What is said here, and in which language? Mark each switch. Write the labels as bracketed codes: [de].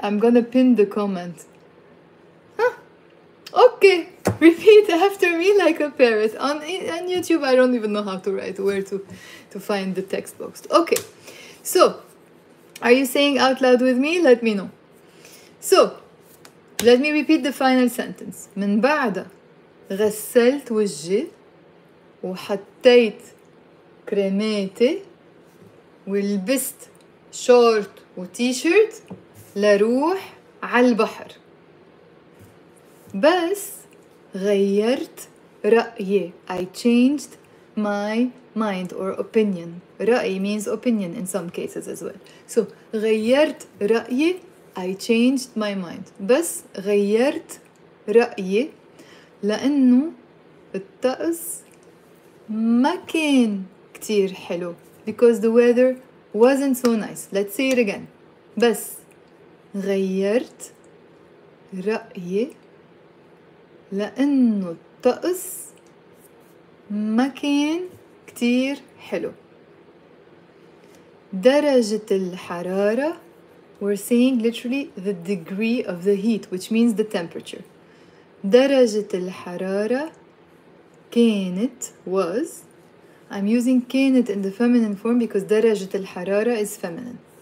[en] I'm gonna pin the comment. Huh. Okay. Repeat after me like a parrot. On YouTube, I don't even know how to write, where to find the text box. Okay. So, are you saying out loud with me? Let me know. So, let me repeat the final sentence. [ar] من بعد غسلت وجهي وحطيت كريماتي ولبست شورت وتي شيرت لروح على البحر. بس غيرت رأيي. [en] I changed my mind or opinion. رأي means opinion in some cases as well. [ar] So غيرت رأيي. [en] I changed my mind. [ar] بس غيرت رأيي لأنه الطقس ما كان كتير حلو. [en] Because the weather wasn't so nice. Let's say it again. [ar] بس غيرت رأيي لأنه الطقس ما كان كتير حلو. درجة الحرارة, [en] we're saying literally the degree of the heat, which means the temperature. [ar] درجة الحرارة كانت [en] was, I'm using كانت in the feminine form because [ar] درجة الحرارة [en] is feminine.